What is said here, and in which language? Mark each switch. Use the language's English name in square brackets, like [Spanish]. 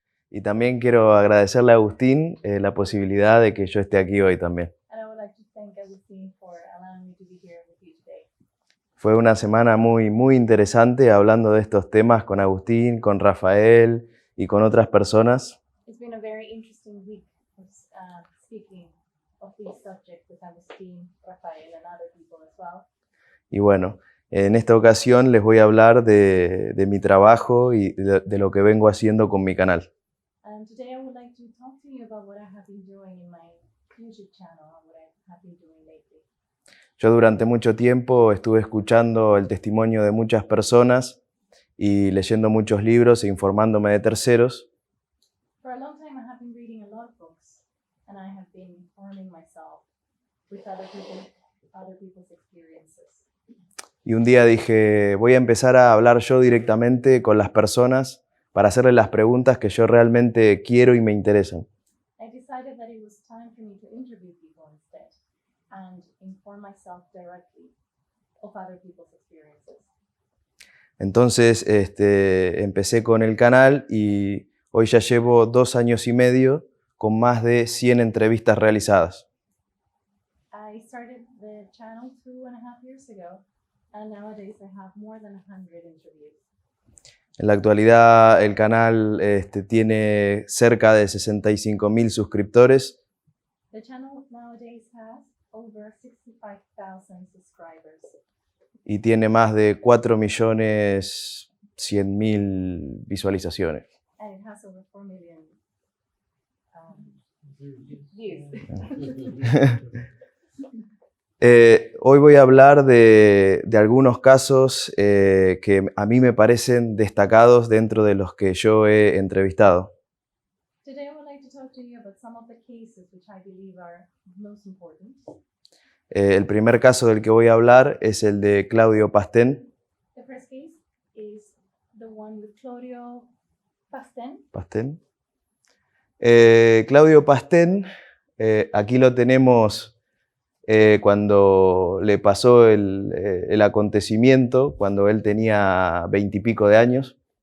[Spanish] Y también quiero agradecerle a Agustín la posibilidad de que yo esté aquí hoy también. [English] And I would like to thank Agustin for allowing me to be here with you today. [Spanish] Fue una semana muy interesante hablando de estos temas con Agustín, con Rafael y con otras personas. [English] It's been a very interesting week of speaking of these subjects with Agustin, Rafael, and other people as well. [Spanish] Y bueno, en esta ocasión les voy a hablar de mi trabajo y de lo que vengo haciendo con mi canal. [English] And today I would like to talk to you about what I have been doing in my YouTube channel and what I have been doing lately. [Spanish] Yo durante mucho tiempo estuve escuchando el testimonio de muchas personas y leyendo muchos libros e informándome de terceros. [English] For a long time I have been reading a lot of books and I have been informing myself with other people's experiences. [Spanish] Y un día dije, voy a empezar a hablar yo directamente con las personas para hacerles las preguntas que yo realmente quiero y me interesan. [English] I decided that it was time for me to interview people instead and inform myself directly of other people's experiences. [Spanish] Entonces empecé con el canal y hoy ya llevo 2 años y medio con más de 100 entrevistas realizadas. [English] I started the channel 2.5 years ago, and nowadays I have more than 100 interviews. [Spanish] En la actualidad el canal tiene cerca de 65.000 suscriptores. [English] The channel nowadays has over 65,000 subscribers. [Spanish] Y tiene más de 4.100.000 visualizaciones. [English] And it has over 4 million views. [Spanish] Hoy voy a hablar de algunos casos que a mí me parecen destacados dentro de los que yo he entrevistado. [English] Today I would like to talk to you about some of the cases which I believe are most important. [Spanish] El primer caso del que voy a hablar es el de Claudio Pastén. [English] The first case is the one with Claudio Pastén. [Spanish] Claudio Pastén, aquí lo tenemos cuando le pasó el acontecimiento, cuando él tenía 20 y pico de años.